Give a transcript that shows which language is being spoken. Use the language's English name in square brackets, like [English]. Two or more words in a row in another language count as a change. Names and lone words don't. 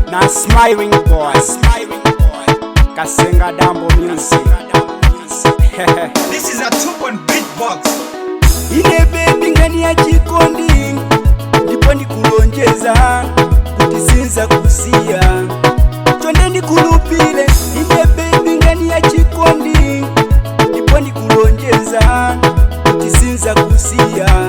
[English] Smiling boy, Kasenga Dambo music. This is a 2-point beatbox. [Nyanja] Ine baby ngani ya chikondi, ndipo ndikulonjeza kuti SIZAKUSIYA. Chonde ndikulupile. Ine baby ngani ya chikondi, ndipo ndikulonjeza kuti SIZAKUSIYA.